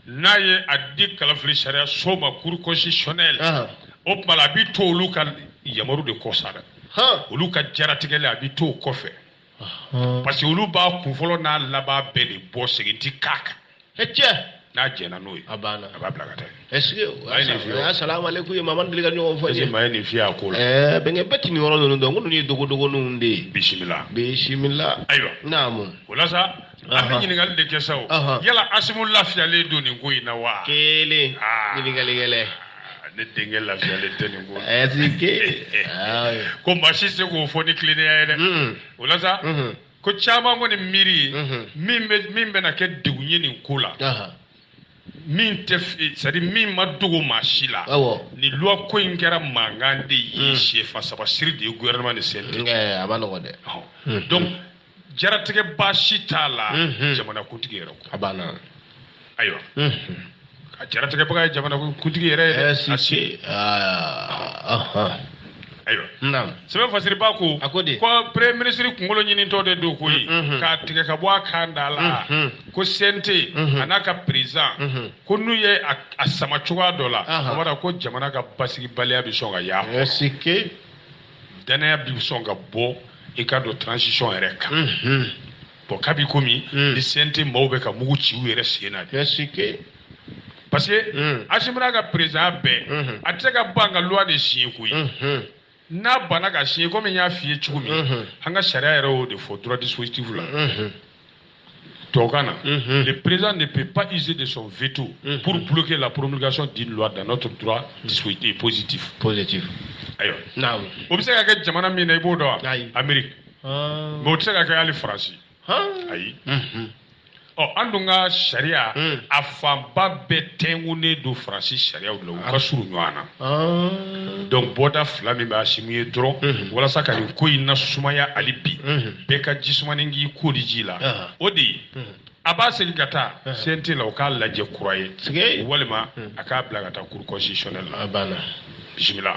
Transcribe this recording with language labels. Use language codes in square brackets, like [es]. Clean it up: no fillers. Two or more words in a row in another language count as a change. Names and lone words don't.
[bm] n'a ye a di kalafili sariya so ma [fr] cour constitutionnelle [bm] o tuma la a bɛ to olu ka yamaru de kɔ sa dɛ olu ka jaratigɛli a bɛ to o kɔfɛ [fr] parce que [bm] olu b'a kun fɔlɔ n'a laban bɛɛ de bɔ segin ti k'a kan n'a jɛna n'o ye a b'a bila ka taa [fr] est-ce que [ar] السلام عليكم [bm] ye mama deli ka ɲɔgɔn fɔ ye maa ye nin fiyɛ a ko la bɛnkɛ bɛɛ ti nin yɔrɔ ninnu dɔn ko ninnu ye dogodogoniw de ye bisimila ayiwa naamu o la sa an bɛ ɲininkali de kɛ sa o yala Asimu lafiyalen don nin ko in na wa kelen ɲininkali gɛlɛn ne denkɛ lafiyalen tɛ nin ko la [fr] est-ce que [bm] ko maa si se k'o fɔ ni tilennenya ye dɛ o la sa ko caman kɔni miiri ye min bɛna kɛ degun ye nin ko la min tɛ c'est-à-dire min ma dogo maa si la ni loi ko in kɛra mankan de ye siyɛfan saba siri de ye gouvernement de CNT a ma nɔgɔn dɛ donc jaratigɛ baasi t'a la jamanakuntigi yɛrɛ ko a banna ayiwa a jaratigɛbaga ye jamanakuntigi yɛrɛ ye dɛ asi ayiwa naam sɛbɛn fasiriba ko ko [fr] premier ministre [bm] kunkolo ɲinitɔ de don koyi k'a tigɛ ka bɔ a kan da la ko CNT a n'a ka président ko n'u ye a sama cogoya dɔ la a b'a dɔn ko jamana ka basigibaliya bɛ sɔn ka y'a kɔnɔ [fr] est-ce que [bm] danaya bɛ sɔn ka bɔ i ka don transition yɛrɛ kan bon kabi komi ni CNT maaw bɛ ka mugu ci u yɛrɛ sen na de [fr] est-ce que parce que [bm] Asimu n'a ka président bɛɛ a tɛ se ka ban ka loi de signer koyi n'a banna ka signer comme n y'a f'i ye cogo min an ka sariya yɛrɛ y'o de fɔ [fr] droit dispositif [bm] la tubabukan na [fr] le président ne peut pas user de son veto pour bloquer la promulgation d'une loi dans notre droit dispositif positif [bm] ayiwa naam o bɛ se ka kɛ jamana min na i b'o dɔn wa Amérique mais o tɛ se ka kɛ hali Faransi ayi an dun ka sariya a fanba bɛɛ tɛnkunnen don Faransi sariyaw de la u ka surun ɲɔgɔn na donc bɔda fila min bɛ Asimu ye dɔrɔn walasa ka nin ko in na sumaya hali bi bɛɛ ka ji sumanen k'i ko di ji la o de ye a b'a segin ka taa CNT la o k'a lajɛ kura ye walima a k'a bila ka taa [fr] cour constitutionnelle [bm] la bisimila